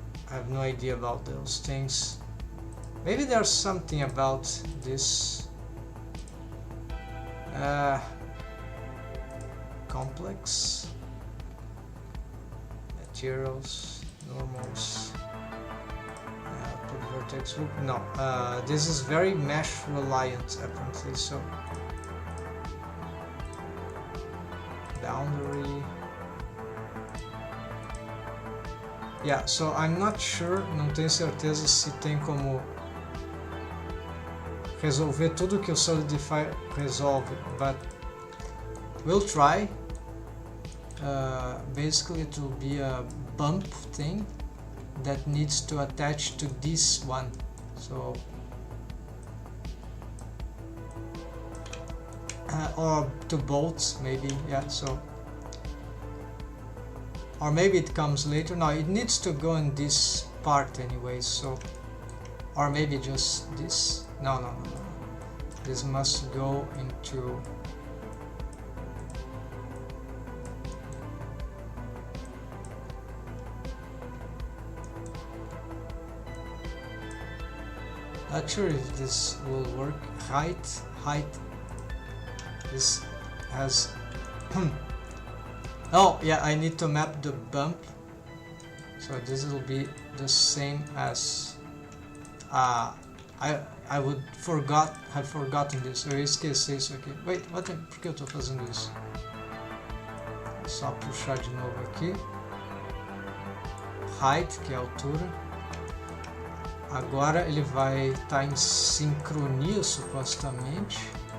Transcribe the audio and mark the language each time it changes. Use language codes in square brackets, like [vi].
[en] I have no idea about those things. Maybe there's something about this complex materials, normals, put vertex group. No, this is very mesh reliant apparently, so boundary. Yeah, so I'm not sure, [pt] não tenho certeza se tem como resolver tudo que o Solidify resolve, [en] but we'll try. Basically it will be a bump thing that needs to attach to this one, so or to bolts maybe, yeah, so or maybe it comes later. No, it needs to go in this part anyways, so or maybe just this. No. This must go into not sure if this will work. Height. This has oh yeah, I need to map the bump, so this will be the same as I would have forgotten this. [pt] Eu esqueci isso aqui. Wait, por que eu tô fazendo isso? Só puxar de novo aqui. Height, que é a altura. Agora ele vai estar em sincronia supostamente.